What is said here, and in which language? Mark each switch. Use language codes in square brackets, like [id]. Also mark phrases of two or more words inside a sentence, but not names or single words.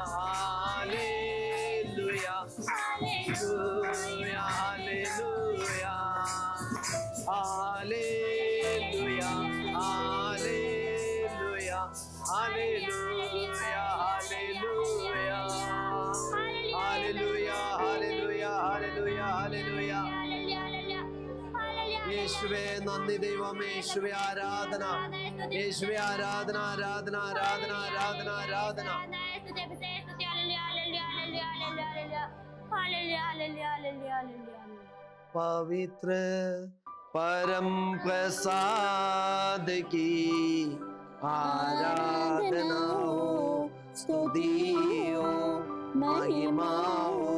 [hi] हालेलुया हालेलुया हालेलुया हालेलुया हालेलुया हालेलुया हालेलुया हालेलुया हालेलुया [ml] യേശുവേ നന്ദി ദൈവമേ യേശുവേ ആരാധന യേശുവേ ആരാധന ആരാധന ആരാധന ആരാധന ആരാധന [hi] पवित्र परम प्रसाद की आराधना हो स्तुति हो महिमा हो